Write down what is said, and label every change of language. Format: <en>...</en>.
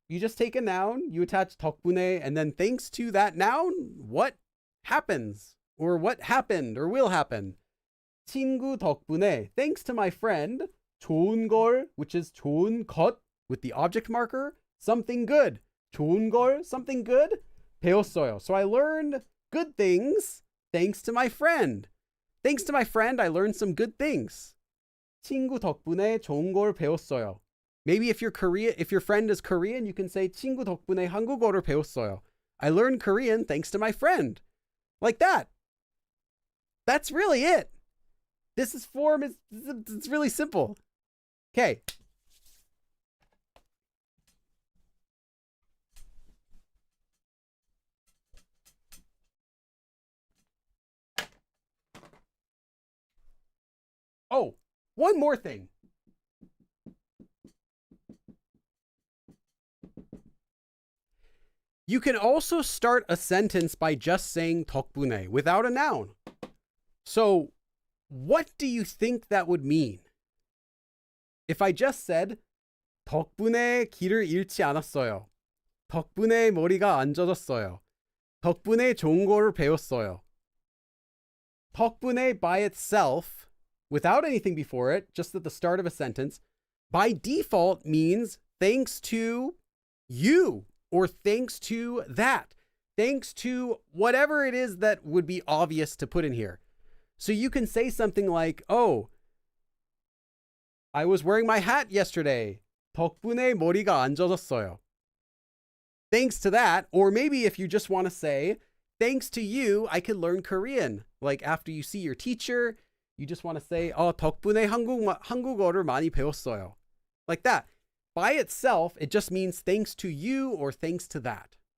<en>You just take a noun, you attach 덕분에, and then thanks to that noun, what happens? Or what happened or will happen? 친구 덕분에, thanks to my friend, 좋은 걸, which is 좋은 것, with the object marker, something good.</en> <ko>좋은 걸, something good, 배웠어요.</ko> <en>So I learned good things thanks to my friend. Thanks to my friend, I learned some good things.</en> <ko>친구 덕분에 좋은 걸 배웠어요.</ko> <en>Maybe if your friend is Korean, you can say 친구 덕분에 한국어를 배웠어요. I learned Korean thanks to my friend. Like that. That's really it. This form is it's really simple. Okay. Oh, one more thing. You can also start a sentence by just saying 덕분에 without a noun. So, what do you think that would mean? If I just said 덕분에 길을 잃지 않았어요.</en> <ko>덕분에 머리가 안 젖었어요. 덕분에 좋은 거를 배웠어요.</ko> <en>덕분에 by itself, without anything before it, just at the start of a sentence, by default means thanks to you. Or thanks to that, thanks to whatever it is that would be obvious to put in here. So you can say something like, oh, I was wearing my hat yesterday.</en> <ko>덕분에 머리가 안 젖었어요.</ko> <en>Thanks to that, or maybe if you just want to say, thanks to you, I could learn Korean. Like after you see your teacher, you just want to say, 덕분에 한국어를 많이 배웠어요. Like that. By itself, it just means thanks to you or thanks to that.</en>